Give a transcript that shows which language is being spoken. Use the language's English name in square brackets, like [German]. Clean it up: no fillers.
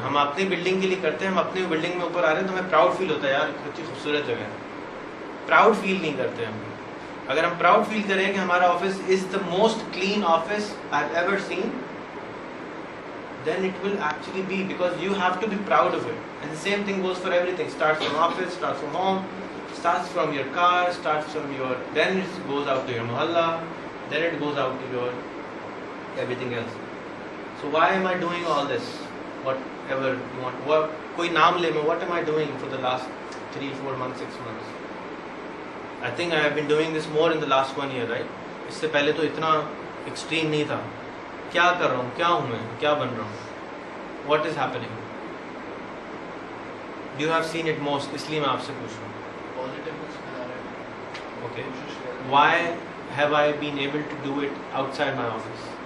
[Urdu] ہم اپنی بلڈنگ کے لیے کرتے ہیں, ہم اپنی بلڈنگ میں اوپر آ رہے ہیں تو ہمیں پراؤڈ فیل ہوتا ہے یار کتنی خوبصورت جگہ ہے. پراؤڈ فیل نہیں کرتے ہم. اگر ہم پراؤڈ فیل کریں کہ ہمارا office [English] Is the most clean office I have ever seen, then it will actually be, because you have to be proud of it. And the same thing goes for everything. Starts from office, starts from home, starts from your car, starts from your, then it goes out to your mohalla, then it goes out to your everything else. So why am I doing all this? Whatever you want. What, [Urdu] koi naam le mein, [English] what am I doing for the last 3-4 months, 6 months? I think I have been doing this more in the last 1 year, right? [Urdu] اس سے پہلے تو اتنا extreme نہیں تھا. کیا کر رہا ہوں, کیا ہوں میں, کیا بن رہا ہوں, [English] what is happening? You have seen it most, [Urdu] اس لیے میں آپ سے پوچھ رہا ہوں. [English] Positive. Okay. Why have I been able to do it outside my office?